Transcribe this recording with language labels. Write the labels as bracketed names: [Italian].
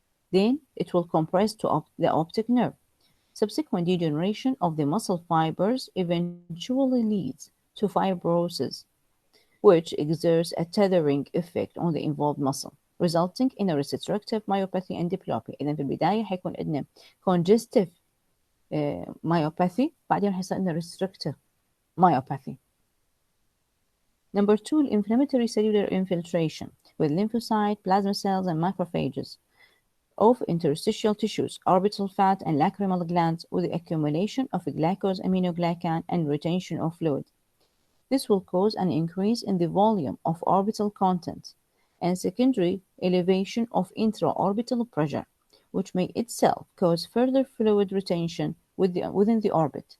[English] Then it will compress to the optic nerve. Subsequent degeneration of the muscle fibers eventually leads to fibrosis, which exerts a tethering effect on the involved muscle, resulting in a restrictive myopathy and diplopia. [Arabic] إذا في البداية حيكون عندنا congestive myopathy، بعدين حيصير عندنا restrictive myopathy. [English] Number 2, inflammatory cellular infiltration with lymphocyte, plasma cells, and macrophages of interstitial tissues, orbital fat, and lacrimal glands with the accumulation of glycosaminoglycan and retention of fluid. This will cause an increase in the volume of orbital content and secondary elevation of intraorbital pressure, which may itself cause further fluid retention within the orbit.